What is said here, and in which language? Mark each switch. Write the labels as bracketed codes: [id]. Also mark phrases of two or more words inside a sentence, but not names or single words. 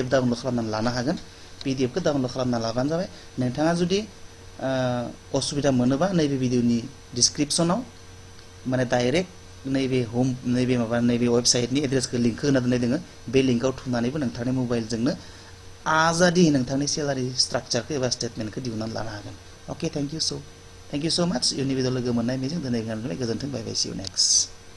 [brx] डाउनलड खालामनानै लानो हागोन PDF खौ डाउनलड खालामना लाबानो जाबाय नोंथाङा जुदि असुबिदा मोनोबा नैबे भिडिअनि डिसक्रिपशनाव माने डाइरेक्ट नैबे होम नैबे वेबसाइटनि एड्रेसखौ लिंक होना दोननाय दोङो बे लिंकआव थुनानैबो नोंथांनि मबाइलजोंनो आजादि नोंथांनि [en] salary structure [brx] एबा स्टेटमेन्टखौ दिहुननानै लानो हागोन [en] okay thank you so much [brx] इयुननि भिडिअ लोगो मोननाय मिजिं दिनै गोजोन्थों [en] bye bye see you next